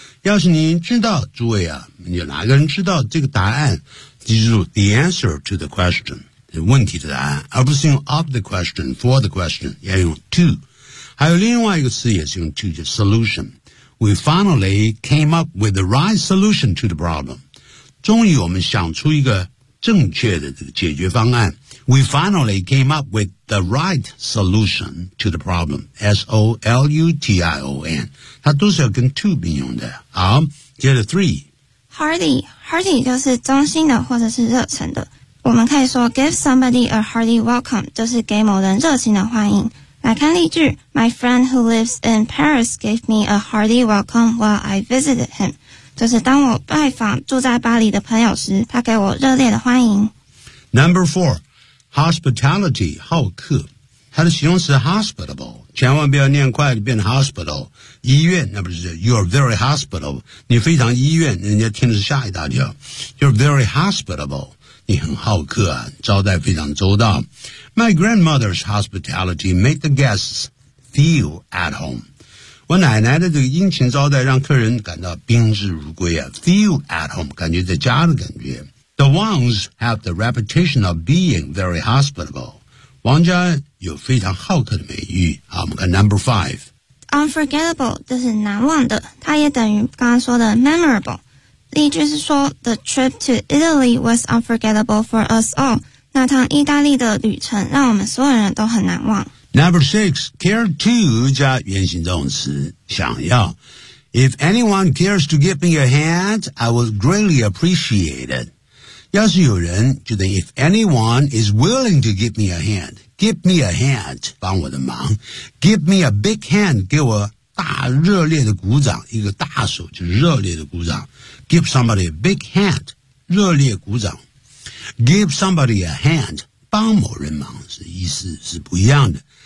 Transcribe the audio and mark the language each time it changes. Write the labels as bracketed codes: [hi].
[zh] 要是你知道，诸位啊，有哪个人知道这个答案，记住 [en] the answer to the question, [zh] 问题的答案，而不是用 [en] of the question, for the question, [zh] 要用 to。还有另外一个词也是用 to, 就 solution。 [en] We finally came up with the right solution to the problem. [zh] 终于我们想出一个正确的这个解决方案。 [en] We finally came up with the right solution to the problem. S-O-L-U-T-I-O-N. [zh] 它都是要跟 to 并用的。好，接着 three. Hearty 就是衷心的或者是热忱的。我们可以说 [en] give somebody a hearty welcome, [zh] 就是给某人热情的欢迎。来看例句， [en] My friend who lives in Paris gave me a hearty welcome while I visited him. [zh] 就是当我拜访住在巴黎的朋友时，他给我热烈的欢迎。 Number four. Hospitality, 好客，它的形容词 hospitable, 千万不要念快就变成 hospital, 医院，那不是 [en] you're very hospitable, [zh] 你非常医院，人家听的是吓一大跳， you're very hospitable, 你很好客啊，招待非常周到。 [en] My grandmother's hospitality made the guests feel at home. [zh] 我奶奶的这个殷勤招待让客人感到宾至如归啊， [en] feel at home, [zh] 感觉在家的感觉。 [en] The Wangs have the reputation of being very hospitable. [zh] 王家有非常好客的美誉。好，我们看 number five. Unforgettable 就是难忘的，它也等于刚刚说的 memorable. 例句是说 [en] The trip to Italy was unforgettable for us all. [zh] 那趟意大利的旅程让我们所有人都很难忘。 Number six, care to 加原形动词，想要。 [en] If anyone cares to give me a hand, I would greatly appreciate it. [zh] 要是有人就等于 [en] if anyone is willing to give me a hand, [zh] give me a hand, 帮我的忙 [en] give me a big hand, [zh] 给我大热烈的鼓掌，一个大手就热烈的鼓掌 [en] give somebody a big hand, [zh] 热烈鼓掌 [en] give somebody a hand, [zh] 帮某人忙是意思是不一样的。